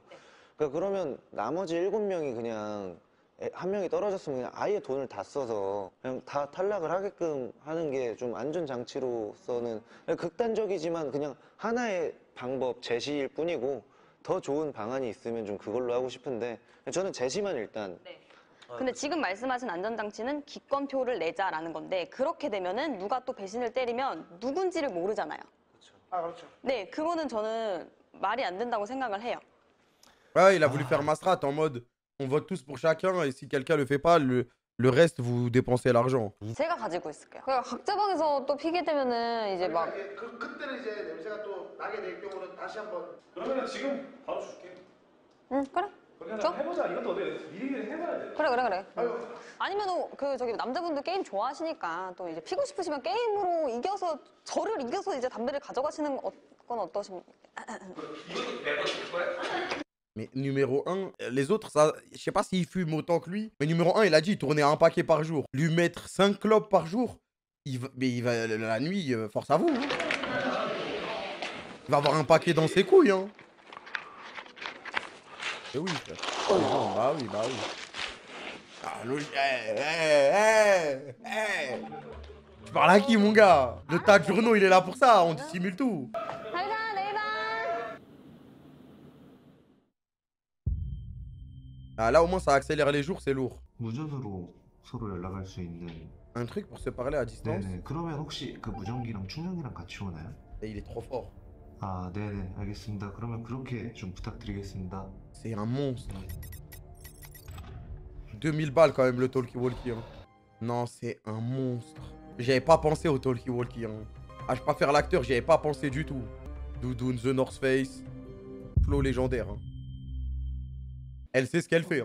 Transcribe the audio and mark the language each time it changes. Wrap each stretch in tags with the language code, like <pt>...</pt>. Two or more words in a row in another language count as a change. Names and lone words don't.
<ko>그러니까 그러면 나머지 7명이 그냥 한 명이 떨어졌으면 그냥 아예 돈을 다 써서 그냥 다 탈락을 하게끔 하는 게 좀 안전장치로서는 극단적이지만 그냥 하나의 방법, 제시일 뿐이고 더 좋은 방안이 있으면 좀 그걸로 하고 싶은데 저는 제시만 일단 근데 지금 말씀하신 안전장치는 기권표를 내자라는 건데 그렇게 되면은 누가 또 배신을 때리면 누군지를 모르잖아요. 그렇죠. 네, 그거는 저는 말이 안 된다고 생각을 해요.</ko> <fr>Ouais, il a voulu faire ma strat en mode on vote tous pour chacun et si quelqu'un le fait pas, le reste vous dépensez l'argent.</fr> <ko>제가 가지고 있을게요. 그러니까 각자 방에서 또 피게 되면은 이제 막 그때는 이제 냄새가 또 나게 될 경우는 다시 한번. 그러면 지금 바로 줄게. 응, 그래. 그렇게 줘? 해보자. 이것도 어때? 미리미리 해봐야 돼. 그래. 아니면은 그 저기 남자분들 게임 좋아하시니까 또 이제 피고 싶으시면 게임으로 이겨서 저를 이겨서 이제 담배를 가져가시는 건 어떠십니까?</ko> <fr>Mais numéro 1, les autres, ça, je sais pas s'ils fument autant que lui, mais numéro 1, il a dit il tournait un paquet par jour. Lui mettre 5 clopes par jour, il va la nuit, force à vous. Hein. Il va avoir un paquet dans ses couilles. Hein. Et oui, frère. Non, bah oui. Ah, tu parles à qui, mon gars? Le tas de journaux, il est là pour ça, on dissimule tout. Ah, là, au moins, ça accélère les jours, c'est lourd.</fr> <ko>무전으로 서로 연락할 수 있는</ko> <fr>Un truc pour se parler à distance.</fr> <ko>네네. 그러면 혹시 그 무전기랑 충전기랑 같이 오나요?</ko> <fr>Et il est trop fort.</fr> <ko>아, 네네, 알겠습니다. 그러면 그렇게 좀 부탁드리겠습니다.</ko> <fr>C'est un monstre. 2000 balles quand même le talkie-walkie. Hein. Non, c'est un monstre. J'avais pas pensé au talkie-walkie. Hein. Ah, je vais pas faire l'acteur, j'y avais pas pensé du tout. Doudoune, The North Face. Flo légendaire. Hein. Elle sait ce qu'elle fait.</fr>